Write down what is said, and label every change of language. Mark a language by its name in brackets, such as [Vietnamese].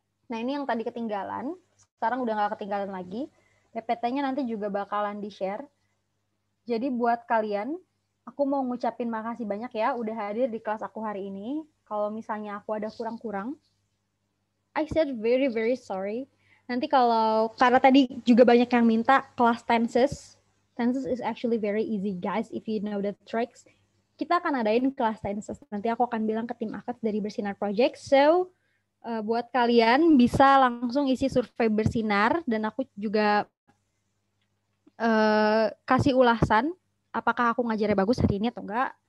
[Indonesian] Nah, ini yang tadi ketinggalan, sekarang udah nggak ketinggalan lagi. PPT-nya nanti juga bakalan di-share. Jadi buat kalian, aku mau ngucapin makasih banyak ya udah hadir di kelas aku hari ini. Kalau misalnya aku ada kurang-kurang, [English] I said very very sorry. [Indonesian] Nanti kalau karena tadi juga banyak yang minta kelas tenses. [English] Tenses is actually very easy guys if you know the tricks. [Indonesian] Kita akan adain kelas tenses. Nanti aku akan bilang ke tim Akad dari Bersinar Project. [English] So [Indonesian] buat kalian bisa langsung isi survei Bersinar dan aku juga kasih ulasan apakah aku ngajarnya bagus hari ini atau enggak.